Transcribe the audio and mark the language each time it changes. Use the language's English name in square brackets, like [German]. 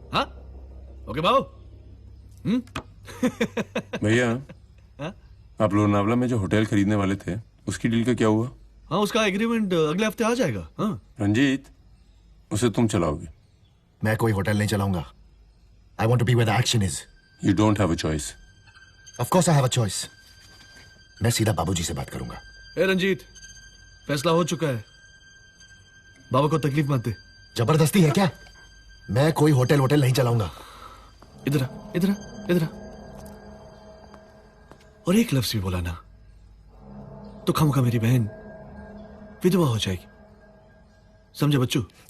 [Hindi] हाँ, ओके बाबू। भैया, आप लोनावला में जो होटल खरीदने वाले थे उसकी डील का क्या हुआ? हाँ, उसका एग्रीमेंट अगले हफ्ते आ जाएगा। हाँ। रंजीत, उसे तुम चलाओगे। मैं कोई होटल नहीं चलाऊंगा। [English] I want to be where the action is. You don't have a choice. Of course I have a choice. [Hindi] मैं सीधा बाबूजी से बात करूंगा। ए रंजीत, फैसला हो चुका है। बाबा को तकलीफ मत दे। जबरदस्ती है क्या? मैं कोई होटल नहीं चलाऊंगा। इधर आ, इधर आ, इधर आ। और एक लफ्ज भी बोला ना तो खामखा मेरी बहन विधवा हो जाएगी। समझे बच्चू?